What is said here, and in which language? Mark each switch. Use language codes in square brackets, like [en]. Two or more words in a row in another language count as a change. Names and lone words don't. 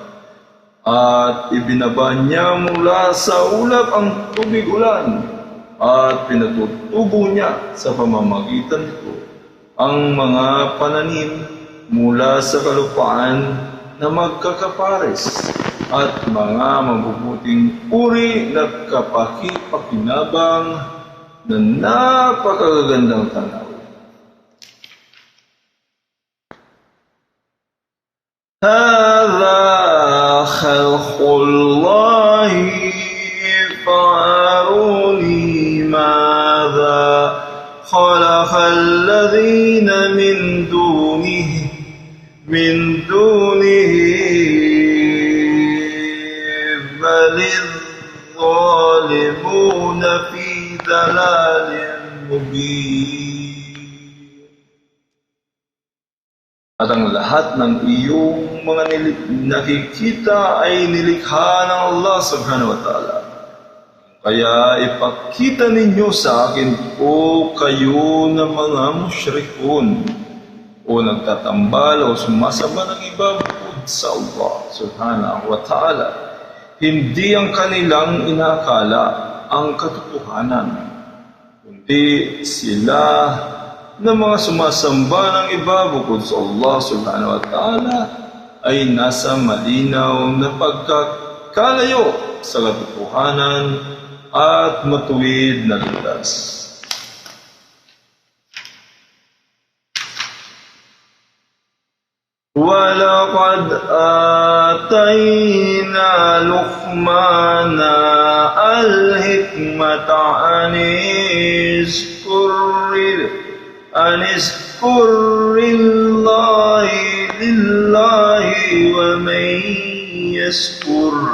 [tl] At ibinaba niya mula sa ulap ang tubig ulan at pinatutubo niya sa pamamagitan nito ang mga pananim mula sa kalupaan na magkakapares at mga mabubuting uri na kapaki-pakinabang na napakagandang tanaw. [ar] هذا خلق الله فأروني ماذا خلق الذين من دونه بل الظالمون في ضلال مبين. [tl] At ang lahat ng iyong mga nakikita ay nilikha ng Allah [ar] سبحانه وتعالى. [tl] Kaya ipakita ninyo sa akin o kayo na mga musyrikun o nagtatambal o sumasamba ng iba bukod sa Allah [ar] سبحانه وتعالى. [tl] Hindi ang kanilang inakala ang katotohanan, kundi sila na mga sumasamba ng iba bukod sa Allah [ar] سبحانه وتعالى [tl] ay nasa malinaw na pagkakalayo sa katotohanan at matuwid na landas. [ar] وَلَقَدْ آتَيْنَا لُقْمَانَ الْحِكْمَةَ أَنِ اشْكُرْ لِلَّهِ وَمَنْ يَشْكُرْ